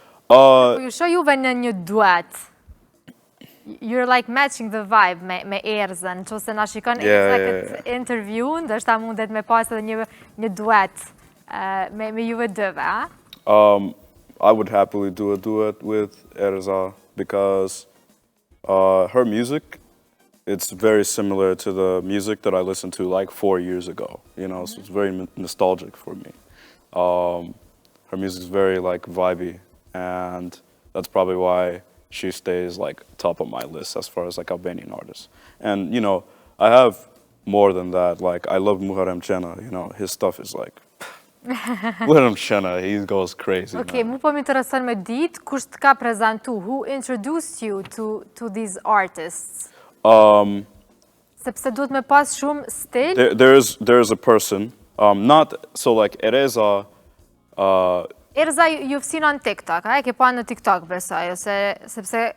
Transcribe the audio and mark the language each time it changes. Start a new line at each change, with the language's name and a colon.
Albanian: po ju shoh juve në një duet.
English: You're like matching the vibe
Albanian: me Erzën, që se na shikon Erza këtë interview, ndështë ta mundet me pas edhe një duet me juve dëve, a?
English: I would happily do a duet with Ereza because her music it's very similar to the music that I listened to like 4 years ago, you know, so it's very nostalgic for me. Her music's very like vibey, and that's probably why she stays like top of my list as far as like Albanian artists. And you know, I have more than that. Like I love Muharrem Qena, you know, his stuff is like Muharrem Qena, he goes crazy. Okay, man.
Albanian: mu po më intereson me ditë, kush të ka prezentu?
English: Who introduced you to these artists?
Albanian: Sepse duhet me pas shumë stil.
English: There's a person, not so like Ereza.
Albanian: Erza,
English: you've seen on TikTok,
Albanian: a? E ke pa në TikTok besoj, sepse...